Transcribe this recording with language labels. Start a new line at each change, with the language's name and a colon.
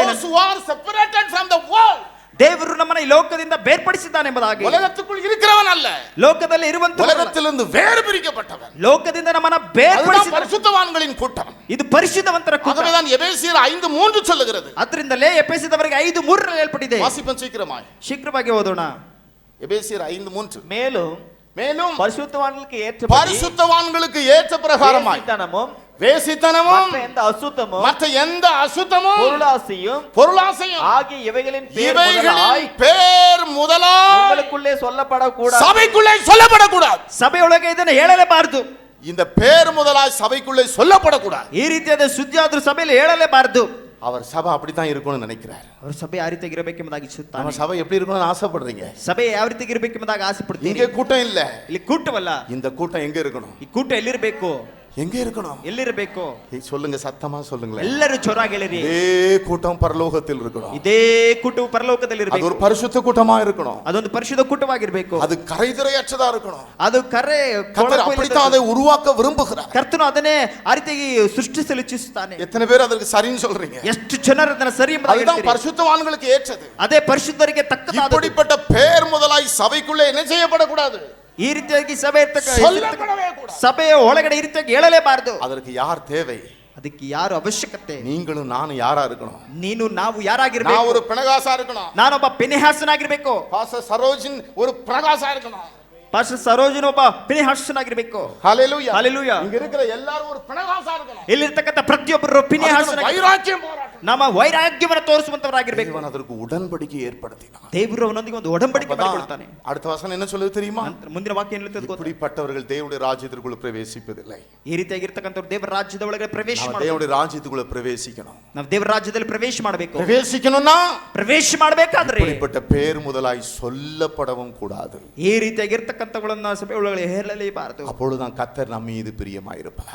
English: those who are separated from the world.
Kannada: ದೇವರು ನಮ್ಮನ್ನ ಈ ಲೋಕದಿಂದ ಬೇರ್ಪಡಿಸಿದ್ದಾನೆ ಎಂಬುದಾಗಿ.
Tamil: உலகத்துக்குள் இருக்கிறவன் அல்ல,
Kannada: ಲೋಕದಲ್ಲಿ ಇರುವಂತ
Tamil: உலகத்திலிருந்து வேறு பிரிக்கப்பட்டவன்.
Kannada: ಲೋಕದಿಂದ ನಮ್ಮನ್ನ
Tamil: அதுதான்
Kannada: ಬೇರ್ಪಡಿಸಿದ
Tamil: பரிசுத்தவான்களின் கூட்டம்.
Kannada: ಇದು ಪರಿಶುದ್ಧವಂತರ ಕೂಟ.
Tamil: ஆகவேதான் எபேசியர் 5:3 சொல்லுகிறது.
Kannada: ಅದರಿಂದಲೇ ಎಫೆಸದವರಿಗೆ 5:3 ಹೇಳ್ಪಟ್ಟಿದೆ.
Tamil: வாசிப்போம் சீக்கிரமாய்.
Kannada: ಶೀಘ್ರವಾಗಿ ಓದೋಣ.
Tamil: எபேசியர் 5:3. மேலும் பரிசுத்தவான்களுக்கு ஏற்ற பிரகாரமாய் பரிசுத்தவான்களுக்கு வேசித்தனமும் மற்ற எந்த அசுத்தமும் பொருளாசையும் ஆகிய இவைகளின் பேர் முதலாய் உங்களுக்குள்ளே சொல்லப்படக்கூடாது, சபைக்குள்ளே சொல்லப்படக்கூடாது.
Kannada: ಸಭೆಯೊಳಗೆ ಇದನ್ನು ಹೇಳಲೇಬಾರದು.
Tamil: இந்த பேர் முதலாய் சபைக்குள்ளே சொல்லப்படக்கூடாது.
Kannada: ಈ ರೀತಿಯಾದ ಸುದ್ದಿಯಾದ್ರೂ ಸಭೆಯಲ್ಲಿ ಹೇಳಲೇಬಾರದು.
Tamil: அவர் சபை அப்படித்தான் இருக்கணும்னு நினைக்கிறார். அவர் சபை
Kannada: ಯಾವ ರೀತಿಯಾಗಿ ಇರಬೇಕೆಂಬುದಾಗಿ ಇಚ್ಛಿಸುತ್ತಾನೆ.
Tamil: நம்ம சபை எப்படி இருக்கணும்னு ஆசைப்படுறீங்க?
Kannada: ಸಭೆ ಯಾವ ರೀತಿಯಾಗಿ ಇರಬೇಕೆಂಬುದಾಗಿ ಆಸೆ ಪಡ್ತೀರಿ.
Tamil: இங்க கூட்டம் இல்ல,
Kannada: ಇಲ್ಲಿ ಕೂಟವಲ್ಲ.
Tamil: இந்த கூட்டம் எங்க இருக்கணும்?
Kannada: ಈ ಕೂಟ ಎಲ್ಲಿರಬೇಕು?
Tamil: எங்க இருக்கணும்?
Kannada: ಎಲ್ಲಿರಬೇಕು?
Tamil: சொல்லுங்க, சத்தமா சொல்லுங்க.
Kannada: ಎಲ್ಲರೂ ಜೋರಾಗಿ ಹೇಳಿರಿ.
Tamil: இதே கூட்டம் பரலோகத்தில் இருக்கணும்.
Kannada: ಇದೇ ಕೂಟವು ಪರಲೋಕದಲ್ಲಿ ಇರಬೇಕು.
Tamil: அது ஒரு பரிசுத்த கூட்டமா இருக்கணும்.
Kannada: ಅದೊಂದು ಪರಿಶುದ್ಧ ಕೂಟವಾಗಿರಬೇಕು.
Tamil: அது கரைதிரையற்றதா இருக்கணும்.
Kannada: ಅದು ಕರೆ
Tamil: கர்த்தர் அப்படித்தான் அதை உருவாக்க விரும்புகிறார்.
Kannada: ಕರ್ತನು ಅದನ್ನೇ ಆ ರೀತಿಯಾಗಿ ಸೃಷ್ಟಿಸಲು ಇಚ್ಛಿಸುತ್ತಾನೆ.
Tamil: எத்தனை பேர்
Kannada: ಅದಕ್ಕೆ
Tamil: சரின்னு சொல்றீங்க?
Kannada: ಎಷ್ಟು ಜನರು ಅದನ್ನ ಸರಿ ಎಂಬುದಾಗಿ
Tamil: அதுதான்
Kannada: ಹೇಳ್ತೀರಿ?
Tamil: பரிசுத்தவான்களுக்கு ஏற்றது.
Kannada: ಅದೇ ಪರಿಶುದ್ಧರಿಗೆ ತಕ್ಕದಾದ.
Tamil: இப்படிப்பட்ட பேர் முதலாய் சபைக்குள்ளே என்ன செய்யப்படக்கூடாது?
Kannada: ಈ ರೀತಿಯಾಗಿ ಸಭೆ
Tamil: சொல்லப்படவே கூடாது.
Kannada: ಸಭೆಯ ಒಳಗಡೆ ಈ ರೀತಿಯಾಗಿ ಹೇಳಲೇಬಾರದು.
Tamil: அதற்கு யார் தேவை?
Kannada: ಅದಕ್ಕೆ ಯಾರು ಅವಶ್ಯಕತೆ?
Tamil: நீங்களும் நானும் யாரா இருக்கணும்?
Kannada: ನೀನು ನಾವು ಯಾರಾಗಿರ್ಬೇಕು?
Tamil: நான் ஒரு பினகாசா இருக்கணும்.
Kannada: ನಾನೊಬ್ಬ ಪಿನೆಹಾಸನಾಗಿರ್ಬೇಕು.
Tamil: பாஸ்டர் சரோஜின் ஒரு பிரகாசா இருக்கணும்.
Kannada: ಪಾಸ್ಟರ್ ಸರೋಜನ್ ಒಬ್ಬ ಪಿನೆಹಾಸನಾಗಿರ್ಬೇಕು.
Tamil: ஹalleluya. ஹalleluya. இங்க இருக்கிற எல்லாரும் ஒரு பிரகாசா இருக்கணும்.
Kannada: ಇಲ್ಲಿರ್ತಕ್ಕಂಥ ಪ್ರತಿಯೊಬ್ಬರು ಪಿನೆಹಾಸನಾಗಿ
Tamil: வைராக்கியம் போராட்டம்,
Kannada: ನಮ್ಮ ವೈರಾಗ್ಯವನ್ನು ತೋರಿಸುವಂತವರಾಗಿರ್ಬೇಕು.
Tamil: தேவன் அதற்கு உடன்படிக்கை ஏற்படுத்தினார்.
Kannada: ದೇವರು ಅವನೊಂದಿಗೆ ಒಂದು ಒಡಂಬಡಿಕೆ ಮಾಡಿಕೊಳ್ತಾನೆ.
Tamil: அடுத்த வசனம் என்ன சொல்லுது தெரியுமா?
Kannada: ಮುಂದಿನ ವಾಕ್ಯ ಏನು ಹೇಳುತ್ತದೆ ಗೊತ್ತಾ?
Tamil: இப்படிப்பட்டவர்கள் தேவனுடைய ராஜ்யத்திற்குள் பிரவேசிப்பதில்லை.
Kannada: ಈ ರೀತಿಯಾಗಿರ್ತಕ್ಕಂಥವ್ರು ದೇವರ ರಾಜ್ಯದ ಒಳಗೆ ಪ್ರವೇಶ ನಾವು ಮಾಡಬೇಕು.
Tamil: தேவனுடைய ராஜ்யத்துக்குள்ள பிரவேசிக்கணும்.
Kannada: ನಾವು ದೇವರ ರಾಜ್ಯದಲ್ಲಿ ಪ್ರವೇಶ ಮಾಡಬೇಕು.
Tamil: பிரவேசிக்கணும்னா
Kannada: ಪ್ರವೇಶ ಮಾಡಬೇಕಾದ್ರೆ
Tamil: இப்படிப்பட்ட பேர் முதலாய் சொல்லப்படவும் கூடாது.
Kannada: ಈ ರೀತಿಯಾಗಿರ್ತಕ್ಕಂಥವುಗಳನ್ನ ಸಭೆ ಒಳಗಡೆ ಹೇಳಲೇಬಾರದು.
Tamil: அப்பொழுதுதான் கர்த்தர் நம்ம மீது பிரியமாயிருப்பார்.